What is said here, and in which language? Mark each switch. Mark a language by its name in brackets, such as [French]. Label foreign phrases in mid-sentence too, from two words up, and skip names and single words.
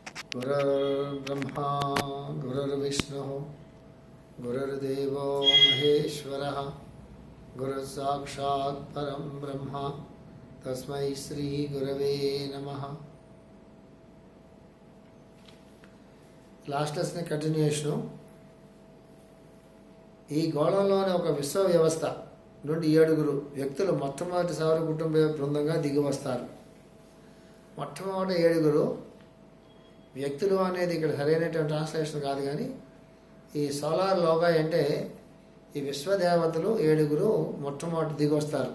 [Sanskrit] गुरुर्ब्रह्मा गुरुर्विष्णुः गुरुर्देवो महेश्वरः गुरुसाक्षात् परं ब्रह्म तस्मै श्री गुरवे नमः. [English] last lesson continuation. [Telugu] ఈ గోళంలోని ఒక విశ్వ వ్యవస్థ నుండి 7 వ్యక్తులు మొట్టమొదటి సౌర కుటుంబ బృందంగా దిగి వస్తారు. మొట్టమొదటి 7 వ్యక్తులు అనేది ఇక్కడ సరైనటువంటి ట్రాన్స్లేషన్ కాదు, కానీ ఈ [English] solar loga [Telugu] అంటే ఈ విశ్వదేవతలు 7 మొట్టమొదటి దిగి వస్తారు.